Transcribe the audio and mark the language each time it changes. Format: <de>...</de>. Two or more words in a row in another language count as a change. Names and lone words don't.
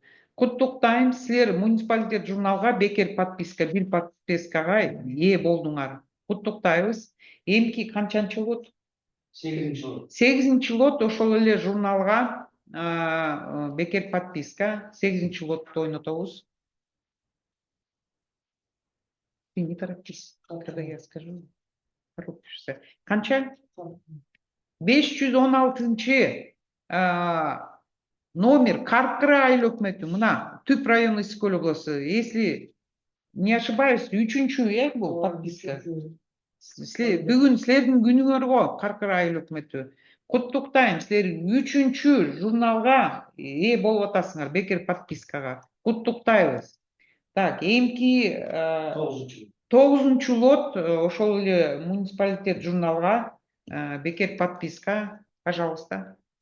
<ky>Куттуктайм, силер муниципалитет журналга бекер подписка, бир подпискага ээ болдуңар. Куттуктайбыз. Эмки канчанчы лот? 8-чи лот, ошол эле журналга бекер подписка. 8-чи лотту ойнотобуз.</ky> <ru>Ты не торопись, когда я скажу. Торопишься.</ru> <ky>Канча? 516-чы номер Каркыра айыл өкмөтү. Мына Түп району, Ысык Көл облусу.</ky> <ru>Если не ошибаюсь,</ru> <ky>3-чү бул подписка. Бүгүн силердин күнүңөр го, Каркыра айыл өкмөтү. Куттуктайм, силер 3-чү журналга ээ болуп атасыңар, бекер подпискага. Куттуктайбыз. Так, эмки 9-чу лот, ошол эле муниципалитет журналга бекер подписка, пожалуйста.</ky>